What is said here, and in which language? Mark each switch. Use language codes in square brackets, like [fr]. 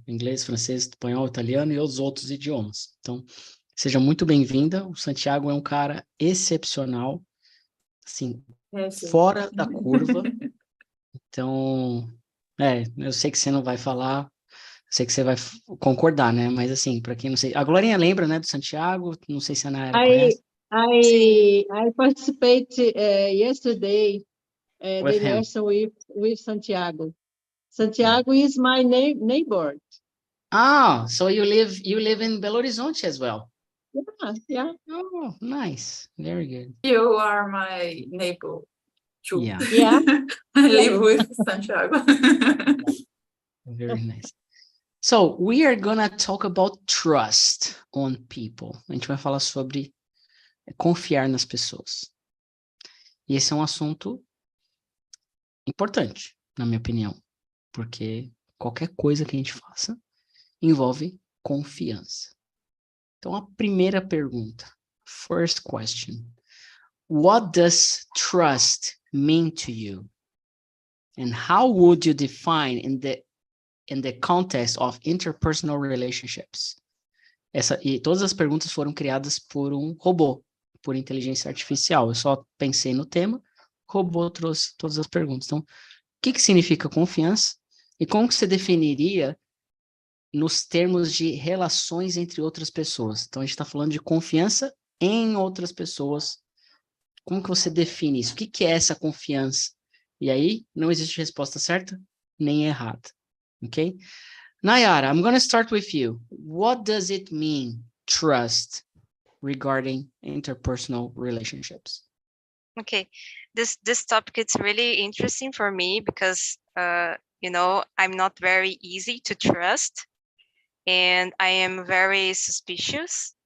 [pt] Inglês, francês, espanhol, italiano e os outros idiomas. Então, seja muito bem-vinda. O Santiago é um cara excepcional. Assim, fora da curva. Então, eu sei que você não vai falar, sei que você vai concordar, né? Mas assim, para quem não sei, a Glorinha lembra, né, do Santiago, não sei se a Nayara conhece. [en] I participated yesterday the With him. immersion with Santiago. Santiago is my neighbor. So you live in Belo Horizonte as well. Yeah. Oh, nice. Very good. You are my neighbor too. Yeah. I live with Santiago. Very nice. So, we are gonna talk about trust on people. [pt] A gente vai falar sobre confiar nas pessoas. E esse é um assunto importante, na minha opinião, porque qualquer coisa que a gente faça envolve confiança. Então, a primeira pergunta, [en] first question, what does trust mean to you? And how would you define in the context of interpersonal relationships? [pt] E todas as perguntas foram criadas por um robô, por inteligência artificial. Eu só pensei no tema, o robô trouxe todas as perguntas. Então, o que significa confiança? E como que você definiria nos termos de relações entre outras pessoas? Então, a gente está falando de confiança em outras pessoas. Como que você define isso? O que é essa confiança? E aí, não existe resposta certa nem errada. Ok? [en] Nayara, I'm going to start with you. What does it mean, trust, regarding interpersonal relationships? Okay, this topic is really interesting for me because I'm not very easy to trust, and I am very suspicious.